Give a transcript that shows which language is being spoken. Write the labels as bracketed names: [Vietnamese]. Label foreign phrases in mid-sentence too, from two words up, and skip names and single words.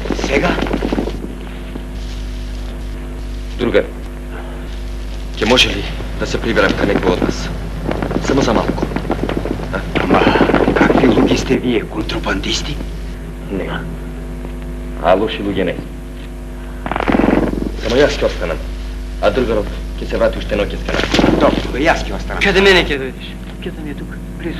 [Serbian] Čega? Drugar, če može li da se priberem ka neko od nas? Samo za malko. [Macedonian] Ама, какви луѓе сте вие, контрабандисти? Не. А лоши луѓе не. Само јас ќе останам. А другарот ќе се врати уште ноќес ка нас. Добро, јас ќе останам. [Bulgarian] Къде мене ќе дојдеш? Кето ми е тук, близо.